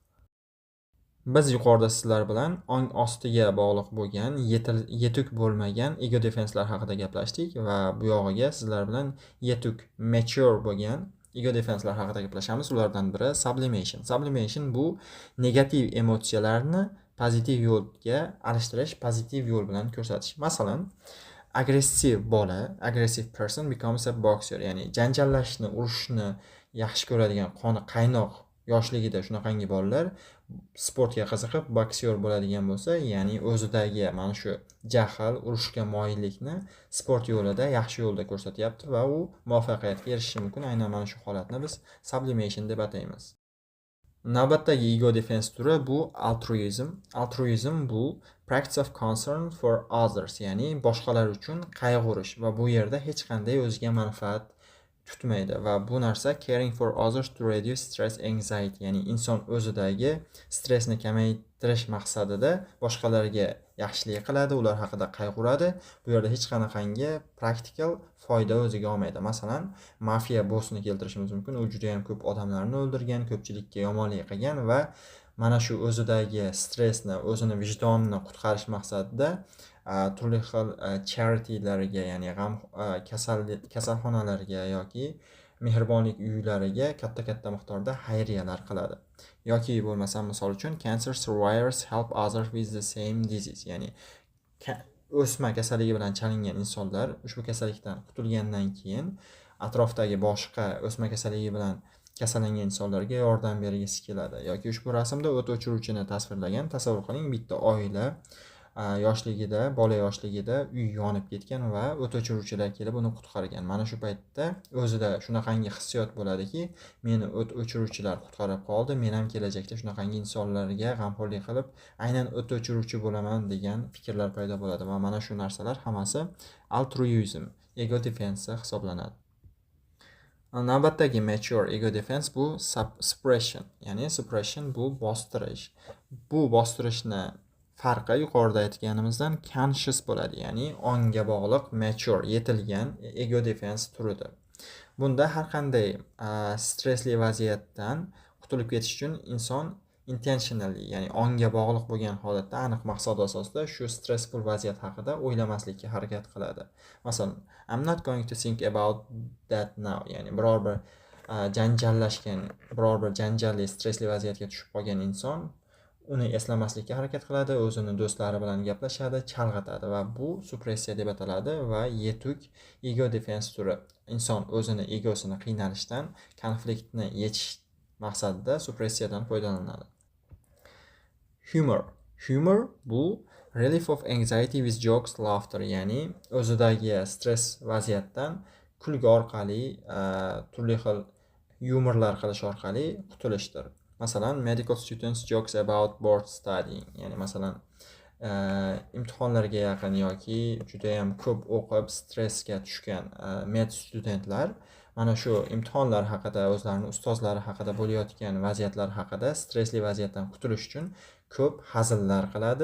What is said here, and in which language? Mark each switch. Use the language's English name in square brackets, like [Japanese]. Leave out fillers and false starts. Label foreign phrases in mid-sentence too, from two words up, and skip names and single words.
[Uzbek] Biz yuqorida sizlar bilan ong ostiga bog'liq bo'lgan, yetuk bo'lmagan [English] ego defenselar [Uzbek] haqida gaplashdik va bu yog'iga sizlar bilan yetuk, mature bo'lgan [English] ego defenselar [Uzbek] haqida gaplashamiz. Ulardan biri sublimation. Sublimation bu negativ emotsiyalarni pozitiv yo'lga alishtirish, pozitiv yo'l bilan ko'rsatish. Masalan, aggressive bola, [English] aggressive person becomes a boxer, [Uzbek] ya'ni janjallashni, urushni yaxshi ko'radigan, qoni qaynoq yoshligida shunaqangi bolalar sportga qiziqib boksyor bo'ladigan bo'lsa, ya'ni o'zidagi mana shu jahl, urushga moyillikni sport yo'lida, yaxshi yo'lda ko'rsatyapti va u muvaffaqiyatga erishishi mumkin. Aynan mana shu holatni biz sublimation deb ataymiz. Navbatdagi [English] ego defense [Uzbek] turi bu altruism. [English] Altruism bu practice of concern for others, [Uzbek] ya'ni boshqalar uchun qayg'urish va bu yerda hech qanday o'ziga manfaat tutmaydi va bu narsa [English] caring for others to reduce stress anxiety, [Uzbek] ya'ni inson o'zidagi stressni kamaytirish maqsadida boshqalarga yaxshilik qiladi, ular haqida qayg'uradi. Bu yerda hech qanaqangi praktikal foyda o'ziga olmaydi. Masalan, mafiya bossni keltirishimiz mumkin. U juda ham ko'p odamlarni o'ldirgan, ko'pchilikka yomonlik qilgan va mana shu o'zidagi stressni, o'zini vijdonini qutqarish maqsadida turli xil charitylarga, ya'ni kasalxonalarga yoki mehribonlik uylariga katta miqdorda xayriyalar qiladi. Yoki bo'lmasam, misol uchun [English] cancer survivors help others with the same disease, [Uzbek] ya'ni o'sma kasalligi bilan chalingan insonlar ushbu kasallikdan qutulgandan keyin atrofdagi boshqa o'sma kasalligi bilan kasallangan insonlarga yordam bergisi keladi. Yoki ushbu rasmda o't o'chiruvchini tasvirlagan. Tasavvur qiling, bitta oila bola yoshligida uy yonib ketgan va o't o'chiruvchilar kelib uni qutqargan. Mana shu paytda o'zida shunaqangi hissiyot bo'ladiki, meni o't o'chiruvchilar qutqarib qoldi, men ham kelajakda shunaqangi insonlarga g'amxo'rlik qilib, aynan o't o'chiruvchi bo'laman degan fikrlar paydo bo'ladi va mana shu narsalar hammasi [English] altruism, ego defense [Uzbek] hisoblanadi. Navbatdagi [English] mature ego defense [Uzbek] bu suppression, ya'ni suppression bu bostirish. Bu bostirishni farqi yuqorida aytganimizdan conscious bo'ladi, ya'ni ongga bog'liq, mature, yetilgan [English] ego defense [Uzbek] turidir. Bunda har qanday stressli vaziyatdan qutulib ketish uchun inson intentionally, ya'ni ongga bog'liq bo'lgan holatda aniq maqsad asosida shu stressful vaziyat haqida o'ylamaslikka harakat qiladi. Masalan, [English] I'm not going to think about that now, [Uzbek] ya'ni biror bir janjalli, stressli vaziyatga tushib qolgan inson uni eslamaslikka harakat qiladi, o'zini do'stlari bilan gaplashadi, chalg'itadi va bu suppressiya deb ataladi va yetuk [English] ego defense [Uzbek] turi. Inson o'zini egosini qiynalishdan, konfliktni yechish maqsadida suppressiyadan foydalanadi. [English] Humor bu relief of anxiety with jokes, laughter, [Uzbek] ya'ni o'zidagi stress vaziyatdan kulgi orqali, turli xil yumorlar qilish orqali qutulishdir. Masalan, [English] medical students jokes about board studying, [Uzbek] ya'ni masalan imtihonlarga yaqin yoki judayam ko'p o'qib stressga tushgan [English] med studentlar [Uzbek] mana shu imtihonlar haqida, o'zlarini ustozlari haqida bo'layotgan vaziyatlar haqida, stressli vaziyatdan qutulish uchun ko'p hazillar qiladi.